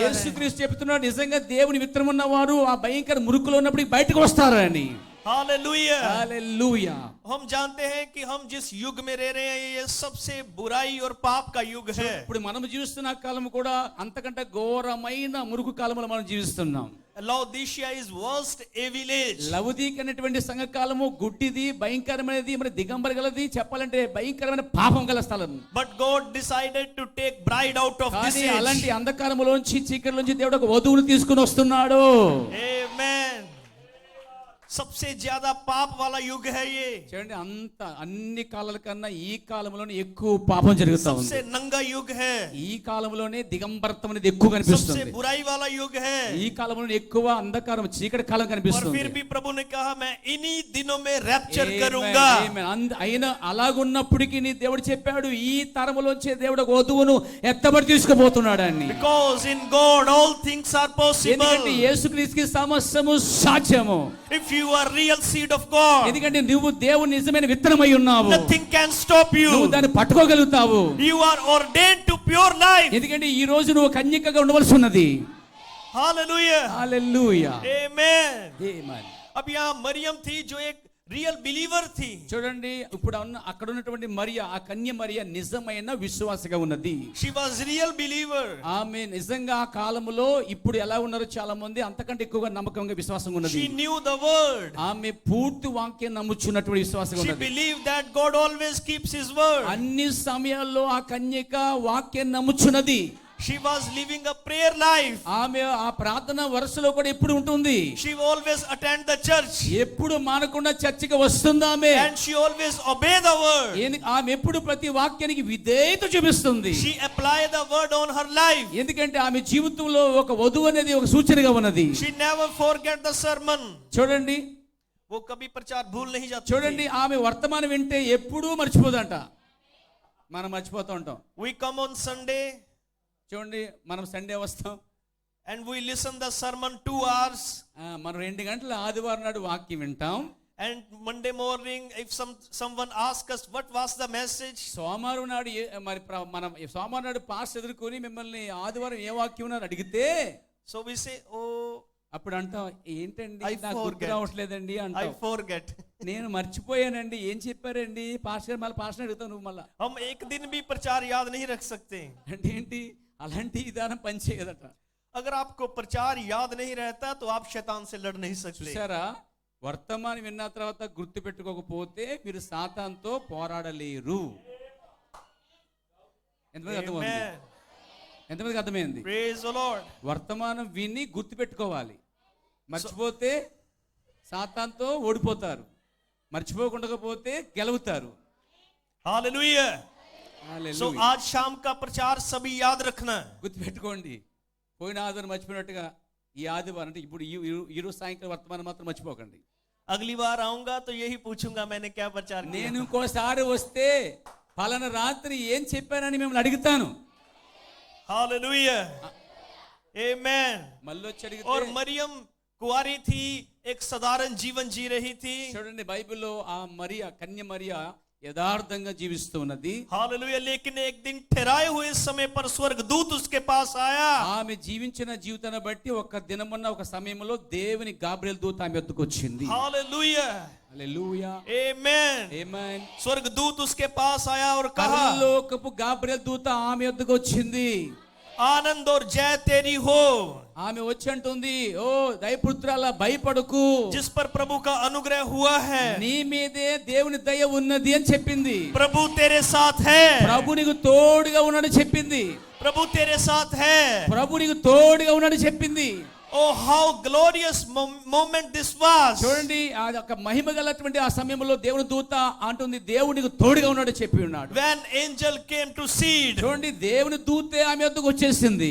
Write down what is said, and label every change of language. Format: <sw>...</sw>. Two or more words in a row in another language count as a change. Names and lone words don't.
<te>యేసుక్రీస్తు చెప్తున్నాడు నిజంగా దేవుని విత్తనం ఉన్నవారు ఆ భయంకర మురుకులో ఉన్నప్పుడు బయటకు వస్తారని.</te> <hi>हालेलुया.</hi> <te>హల్లెలూయా.</te> <hi>हम जानते हैं कि हम जिस युग में रह रहे हैं ये सबसे बुराई और पाप का युग है.</hi> <te>ఇప్పుడు మనం జీవిస్తున్న కాలం కూడా అంతకంటే ఘోరమైన మురుకు కాలంలో మనం జీవిస్తున్నాం.</te> <en>లౌదీషియా is worst evil age.</en> <te>లవదీక అనేటువంటి సంఘకాలము గుడ్డిది, భయంకరమైనది, మరి దిగంబర గలది, చెప్పాలంటే భయంకరమైన పాపం గల స్థలం.</te> <en>But God decided to take bride out of this age.</en> <te>అలాంటి అంధకారములోంచి చీకటిలోంచి దేవుడు ఒక వధువును తీసుకుని వస్తున్నాడు.</te> <en>Amen.</en> <hi>सबसे ज्यादा पाप वाला युग है ये.</hi> <te>చూడండి అంత అన్ని కాలాల కన్నా ఈ కాలంలోనే ఎక్కువ పాపం జరుగుతా ఉంది.</te> <hi>सबसे नंगा युग है.</hi> <te>ఈ కాలంలోనే దిగంబరత్వం అనేది ఎక్కువ కనిపిస్తుంది.</te> <hi>सबसे बुराई वाला युग है.</hi> <te>ఈ కాలంలోనే ఎక్కువ అంధకారం చీకటి కాలం కనిపిస్తుంది.</te> <hi>और फिर भी प्रभु ने कहा मैं इन्हीं दिनों में रैप्चर करूंगा.</hi> <te>అయినా అలాగున్నప్పటికీ నీ దేవుడు చెప్పాడు ఈ తరములోంచే దేవుడు ఒక వధువును ఎత్తబడి తీసుకుపోతున్నాడు అని.</te> <en>Because in God all things are possible.</en> <te>ఎందుకంటే యేసుక్రీస్తుకి సమస్తము సాధ్యము.</te> <en>If you are real seed of God,</en> <te>ఎందుకంటే నువ్వు దేవుని నిజమైన విత్తనమై ఉన్నావు.</te> <en>nothing can stop you.</en> <te>నువ్వు దాన్ని పట్టుకోగలుగుతావు.</te> <en>You are ordained to pure life.</en> <te>ఎందుకంటే ఈ రోజు నువ్వు కన్యకగా ఉండవలసి ఉన్నది.</te> <en>Hallelujah.</en> <te>హల్లెలూయా.</te> <en>Amen.</en> <te>ఆమేన్.</te> <hi>अब यहाँ मरियम थी जो एक</hi> <en>real believer</en> <hi>थी.</hi> <te>చూడండి ఇప్పుడు అక్కడ ఉన్నటువంటి మరియా ఆ కన్య మరియా నిజమైన విశ్వాసగా ఉన్నది.</te> <en>She was real believer.</en> <te>ఆమె నిజంగా ఆ కాలములో ఇప్పుడు ఎలా ఉన్నారో చాలా మంది అంతకంటే ఎక్కువగా నమ్మకంగా విశ్వాసంగా ఉన్నది.</te> <en>She knew the word.</en> <te>ఆమె పూర్తి వాక్యం నమ్ముచున్నటువంటి విశ్వాసంగా</te> <en>She</en> <te>ఉన్నది.</te> <en>believed that God always keeps his word.</en> <te>అన్ని సమయాల్లో ఆ కన్యక వాక్యం నమ్ముచున్నది.</te> <en>She was living a prayer life.</en> <te>ఆమె ఆ ప్రార్థన వరుసలో కూడా ఎప్పుడు ఉంటుంది.</te> <en>She always attend the church.</en> <te>ఎప్పుడు మానకుండా చర్చికి వస్తుంది ఆమె.</te> <en>And she always obey the word.</en> <te>ఆమె ఎప్పుడు ప్రతి వాక్యానికి విధేయత చూపిస్తుంది.</te> <en>She apply the word on her life.</en> <te>ఎందుకంటే ఆమె జీవితంలో ఒక వధువు అనేది ఒక సూచనగా ఉన్నది.</te> <en>She never forget the sermon.</en> <te>చూడండి</te> <hi>वो कभी प्रचार भूल नहीं जाती.</hi> <te>చూడండి ఆమె వర్తమానం వింటే ఎప్పుడూ మర్చిపోదంట. మనం మర్చిపోతూ ఉంటాం.</te> <en>We come on Sunday</en> <te>చూడండి మనం సండే వస్తాం</te> <en>and we listen the sermon 2 hours.</en> <te>మనం 2 గంటల ఆదివారం నాడు వాక్యం వింటాం.</te> <en>And Monday morning if someone asks us what was the message,</en> <te>సోమవారం నాడు మరి మనం సోమవారం నాడు పాస్ ఎదుర్కొని మిమ్మల్ని ఆదివారం ఏ వాక్యం ఉన్నారు అడిగితే</te> <en>so we say oh</en> <te>అప్పుడు అంటాం ఏంటండి</te> <en>I</en> <te>నాకు గుర్తు</te> <en>forget.</en> <te>రావట్లేదండి</te> <en>I</en> <te>అంటాం.</te> <en>forget.</en> <te>నేను మర్చిపోయానండి ఏం చెప్పారండి పాస్టర్ మళ్ళీ పాస్టర్ అడుగుతావు నువ్వు మళ్ళా.</te> <hi>हम एक दिन भी प्रचार याद नहीं रख सकते.</hi> <te>అంటే ఏంటి అలాంటి విధానం పనిచేయదట.</te> <hi>अगर आपको प्रचार याद नहीं रहता तो आप शैतान से लड़ नहीं सकते.</hi> <te>చూసారా వర్తమానం విన్న తర్వాత గుర్తు పెట్టుకోకపోతే మీరు సాతానుతో పోరాడలేరు. ఎంతమందికి అర్థమైంది?</te> <en>Amen.</en> <te>ఎంతమందికి అర్థమైంది?</te> <en>Praise the Lord.</en> <te>వర్తమానం విని గుర్తు పెట్టుకోవాలి. మర్చిపోతే సాతానుతో ఓడిపోతారు, మర్చిపోకుండా పోతే గెలుగుతారు.</te> <en>Hallelujah.</en> <hi>So आज शाम का प्रचार सभी याद रखना.</hi> <te>గుర్తు పెట్టుకోండి. పోయిన ఆదివారం మర్చిపోయినట్టుగా ఈ ఆదివారం అంటే ఇప్పుడు ఈ రోజు సాయంత్రం వర్తమానం మాత్రం మర్చిపోకండి.</te> <hi>अगली बार आऊंगा तो यही पूछूंगा मैंने क्या प्रचार किया.</hi> <te>నేను ఇంకోసారి వస్తే పలానా రాత్రి ఏం చెప్పానని మిమ్మల్ని అడుగుతాను.</te> <en>Hallelujah. Amen.</en> <te>మళ్ళీ వచ్చి</te> <hi>और</hi> <te>అడిగితే</te> <hi>मरियम कुंवारी थी, एक साधारण जीवन जी रही थी.</hi> <te>చూడండి బైబిల్లో ఆ మరియా కన్య మరియా యథార్థంగా జీవిస్తూ ఉన్నది.</te> <hi>हालेलुया. लेकिन एक दिन ठहराए हुए समय पर स्वर्गदूत उसके पास आया.</hi> <te>ఆమె జీవించిన జీవితాన్ని బట్టి ఒక దినమున్న ఒక సమయంలో దేవుని గాబ్రియల్ దూత ఆమె వద్దకు వచ్చింది.</te> <hi>हालेलुया.</hi> <te>హల్లెలూయా.</te> <hi>आमेन.</hi> <te>ఆమేన్.</te> <hi>स्वर्गदूत उसके पास आया और कहा</hi> <te>పరలోకపు గాబ్రియల్ దూత ఆమె వద్దకు వచ్చింది.</te> <hi>आनंद और जय तेरी हो.</hi> <te>ఆమె వచ్చి అంటుంది ఓ దయపుత్రాల భయపడకు,</te> <hi>जिस पर प्रभु का अनुग्रह हुआ है.</hi> <te>నీ మీదే దేవుని దయ ఉన్నది అని చెప్పింది.</te> <hi>प्रभु तेरे साथ है.</hi> <te>ప్రభు నీకు తోడుగా ఉన్నాడని చెప్పింది.</te> <hi>प्रभु तेरे साथ है.</hi> <te>ప్రభు నీకు తోడుగా ఉన్నాడని చెప్పింది.</te> <en>Oh, how glorious moment this was.</en> <te>చూడండి ఆ యొక్క మహిమ గలటువంటి ఆ సమయంలో దేవుని దూత అంటుంది దేవునికి తోడుగా ఉన్నాడు చెప్పి ఉన్నాడు.</te> <en>When angel came to see it.</en> <te>చూడండి దేవుని దూతే ఆమె వద్దకు వచ్చేసింది.</te>